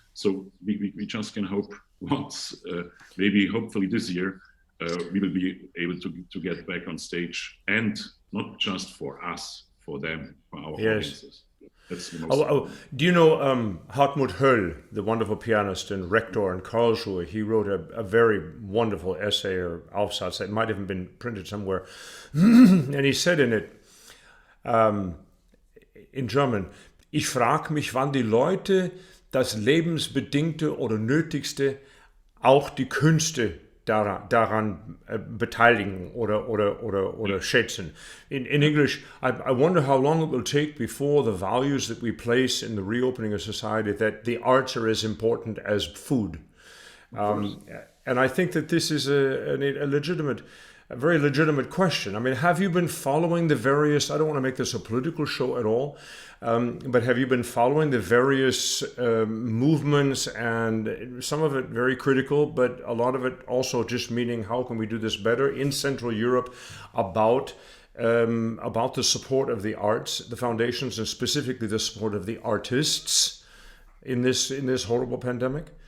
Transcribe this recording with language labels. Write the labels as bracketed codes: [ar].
[en] So we just can hope once, maybe hopefully this year, we will be able to get back on stage, and not just for us, for them, for our audiences. That's the most do you know Hartmut Höll, the wonderful pianist and rector in Karlsruhe? He wrote a very wonderful essay or Aufsatz that might have been printed somewhere. And he said in it, in German, [de] ich frage mich, wann die Leute das Lebensbedingte oder Nötigste, auch die Künste daran beteiligen oder schätzen. [en] In English, I wonder how long it will take before the values that we place in the reopening of society, that the arts are as important as food. And I think that this is a very legitimate question. I mean, have you been following the various, I don't want to make this a political show at all, but have you been following the various movements, and some of it very critical, but a lot of it also just meaning how can we do this better in Central Europe about the support of the arts, the foundations, and specifically the support of the artists in this horrible pandemic?